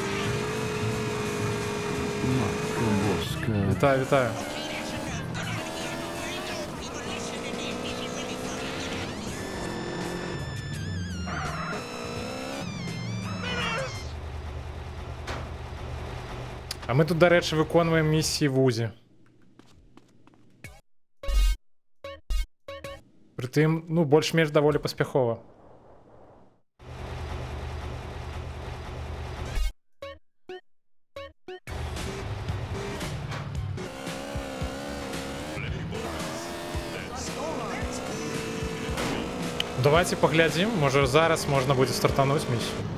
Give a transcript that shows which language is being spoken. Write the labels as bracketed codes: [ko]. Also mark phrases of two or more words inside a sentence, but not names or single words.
[uk] Вітаю, вітаю. А ми тут, до речі, виконуємо місії в УЗі. [be] Притым, ну, больш-менш даволі паспяхова. Давайте поглядзім, можа зараз можна будзе стартануць місію.